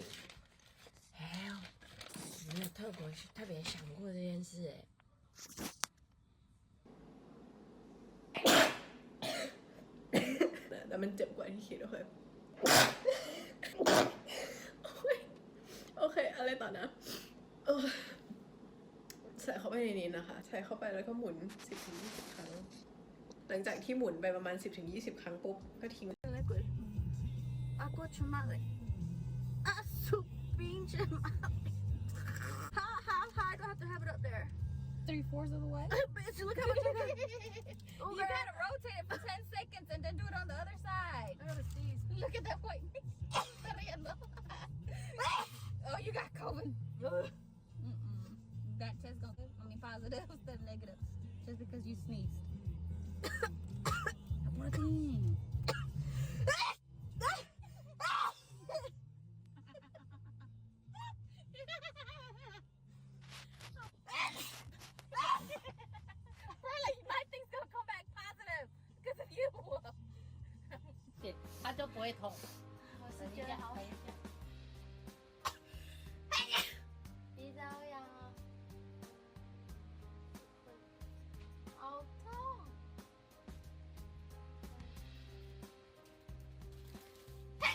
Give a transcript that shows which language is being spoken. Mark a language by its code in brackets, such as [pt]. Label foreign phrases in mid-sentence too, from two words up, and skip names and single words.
[zh] 哎呦，没有特别想过这件事 [th] แต่มันเจ็บกว่าที่คิดโอเคโอเคอะไรต่อนะใส่เข้าไปในนี้นะคะใส่เข้าไปแล้วก็หมุน 10-20 ครั้งหลังจากที่หมุนไปประมาณ 10-20 ครั้งปุ๊บก็ทิ้ง [id] Aku cuma pinjam [en] how high do I have to have it up there? 3/4 of the way. Bitch, look how much I got. You gotta rotate it for 10 seconds and then do it on the other side. I gotta sneeze. Look at that white. Oh, you got COVID. That test gonna positive instead of negative. Just because you sneezed. What thing? You. [zh] 它就不会痛。我是觉得好痒。鼻子好痒啊！好痛！